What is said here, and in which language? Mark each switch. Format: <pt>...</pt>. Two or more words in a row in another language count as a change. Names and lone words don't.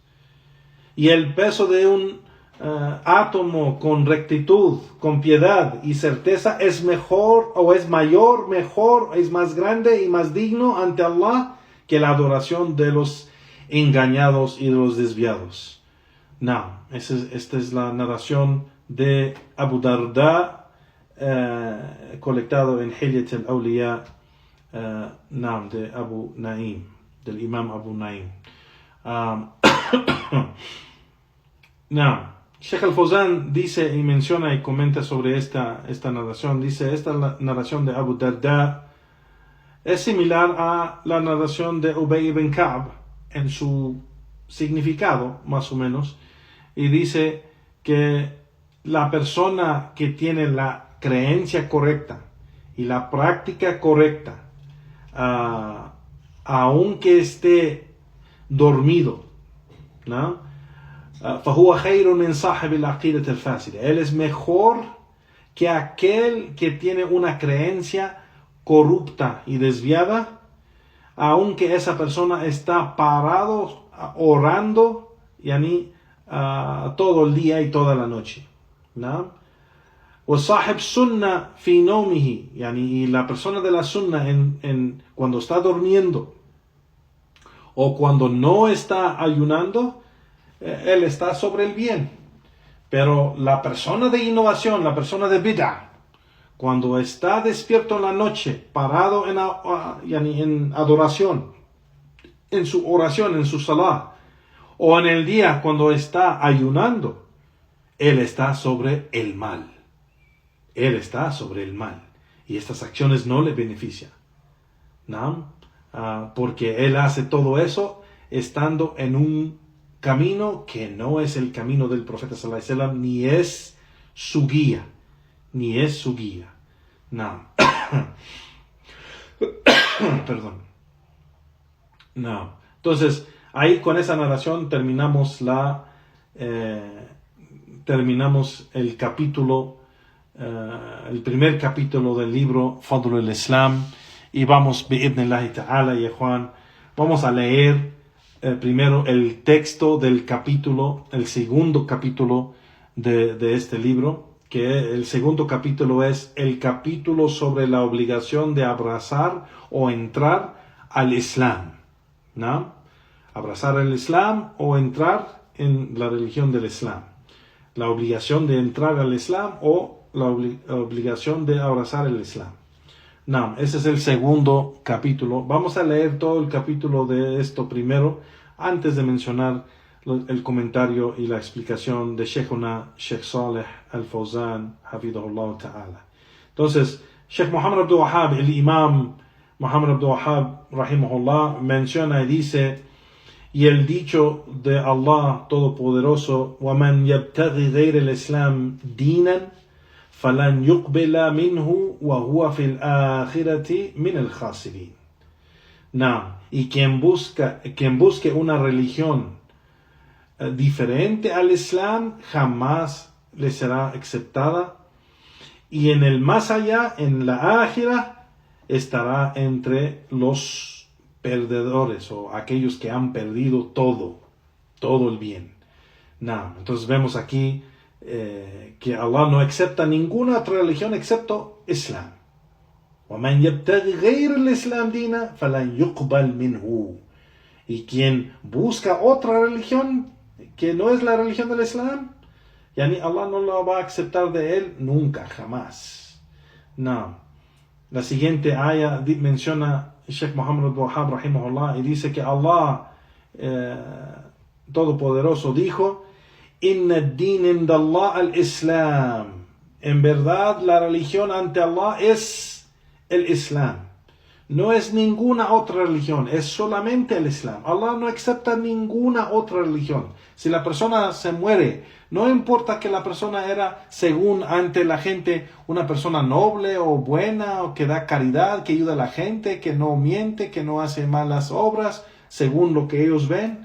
<es>Y el peso de un átomo con rectitud, con piedad y certeza es mejor o es mayor, es más grande y más digno ante Allah que la adoración de los engañados y de los desviados. No, esta es la narración de Abu Darda, colectado en Hilyat al-Awliya, de Abu Naim, del Imam Abu Naim. Sheikh Al-Fawzan dice y menciona y comenta sobre esta narración. Dice: esta narración de Abu Darda es similar a la narración de Ubay ibn Ka'b en su significado, más o menos. Y dice que la persona que tiene la creencia correcta y la práctica correcta, aunque esté dormido, ¿no?</es> <ar>فهو خير من صاحب العقيدة الفاسدة.</ar> <es>Él es mejor que aquel que tiene una creencia corrupta y desviada, aunque esa persona está parado orando todo el día y toda la noche, ¿no?</es> <ar>وصاحب سنة في نومه,</ar> <es>y la persona de la sunna cuando está durmiendo o cuando no está ayunando, él está sobre el bien. Pero la persona de innovación, la persona de bid'ah, cuando está despierto en la noche, parado en adoración, en su oración, en su salah, o en el día cuando está ayunando, él está sobre el mal. Él está sobre el mal. Y estas acciones no le benefician, ¿no? Porque él hace todo eso estando en un camino que no es el camino del profeta</es> <ar>صلى الله عليه وسلم,</ar> <es>ni es su guía. No. Perdón. No. Entonces, ahí con esa narración terminamos el capítulo, el primer capítulo del libro Fadl al-Islam, y vamos,</es> <ar>بإذن الله تعالى,</ar> <es>y Juan, vamos a leer primero el texto del capítulo, el segundo capítulo de este libro, que el segundo capítulo es el capítulo sobre la obligación de abrazar o entrar al Islam, ¿no? Abrazar el Islam o entrar en la religión del Islam. La obligación de entrar al Islam o la obligación de abrazar el Islam. No, ese es el segundo capítulo. Vamos a leer todo el capítulo de esto primero, antes de mencionar el comentario y la explicación de Sheikhuna Sheikh Saleh Al-Fawzan,</es> <ar>حفظه الله تعالى.</ar> <es>Entonces, Sheikh Muhammad Abdul Wahhab, el imam Muhammad Abdul Wahhab, rahimahullah, menciona y dice, y el dicho de Allah Todopoderoso,</es> <ar>وَمَنْ يَبْتَغِ غَيْرَ الْإِسْلَامِ دِينًا فَلَنْ يُقْبَلَ مِنْهُ وَهُوَ فِي الْآخِرَةِ مِنَ الْخَاسِرِينَ.</ar> <es>Y quien busque una religión diferente al Islam, jamás le será aceptada, y en el más allá, en la ákhira, estará entre los perdedores o aquellos que han perdido todo el bien. Entonces vemos aquí que Allah no acepta ninguna otra religión excepto Islam.</es> <ar>وَمَنْ يَبْتَغِ غَيْرَ الْإِسْلَامِ دِينًا فَلَنْ يُقْبَلْ مِنْهُ.</ar> <es>Y quien busca otra religión que no es la religión del Islam, Allah no la va a aceptar de él nunca, jamás. La siguiente ayah menciona Sheikh Muhammad Abdul Wahhab rahimahullah y dice que Allah Todopoderoso dijo:</es> <ar>إن الدين عند الله الإسلام.</ar> <es>En verdad la religión ante Allah es el Islam. No es ninguna otra religión, es solamente el Islam. Allah no acepta ninguna otra religión. Si la persona se muere, no importa que la persona era, según ante la gente, una persona noble o buena, o que da caridad, que ayuda a la gente, que no miente, que no hace malas obras, según lo que ellos ven.</es>